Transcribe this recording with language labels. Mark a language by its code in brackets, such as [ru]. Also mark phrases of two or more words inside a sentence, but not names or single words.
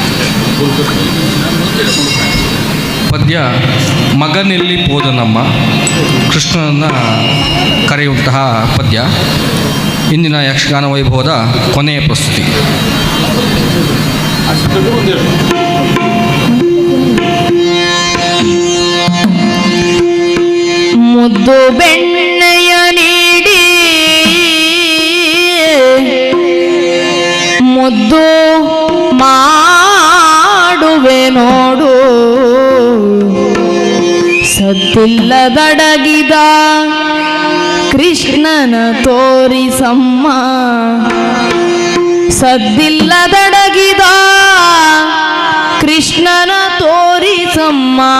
[kn] ಪದ್ಯ ಮಗನೆಲ್ಲಿ ಪೋದನಮ್ಮ, ಕೃಷ್ಣನನ್ನು ಕರೆಯುವಂತಹ ಪದ್ಯ ಇಂದಿನ ಯಕ್ಷಗಾನ ವೈಭವದ ಕೊನೆಯ ಪ್ರಸ್ತುತಿ. ಮುದ್ದು ಬೆಣ್ಣೆಯ ನೀಡಿ ಮುದ್ದು ಮಾಡುವೆ ನೋಡು, ಸದ್ದಿಲ್ಲದಡಗಿದ ಕೃಷ್ಣನ ತೋರಿಸಮ್ಮ, ಸದ್ದಿಲ್ಲದಡಗಿದ ಕೃಷ್ಣನ ತೋರಿಸಮ್ಮ.